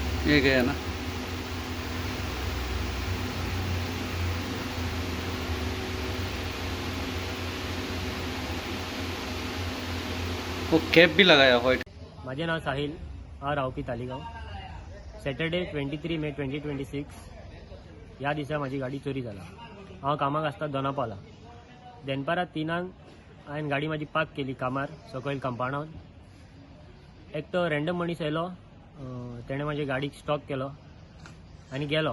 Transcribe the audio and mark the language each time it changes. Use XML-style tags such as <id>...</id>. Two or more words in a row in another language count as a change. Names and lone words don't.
<hi>ये गया ना। वो कैप भी लगाया व्हाइट।</hi> <kok>माझे नाव साहिल, हा रावपी तालिगाव। सॅटर्डे 23 मे 2026 या दिसा माझी गाडी चोरी जाला। हांव कामाक आसता दोनापावला। दनपारां 3 हांवें गाडी माझी पार्क केली कामार सकयल कंपाउंडान। एक तो रँडम मनीस येयलो, तेणें माझी गाडीक स्टॉप केलो आनी गेलो।</kok>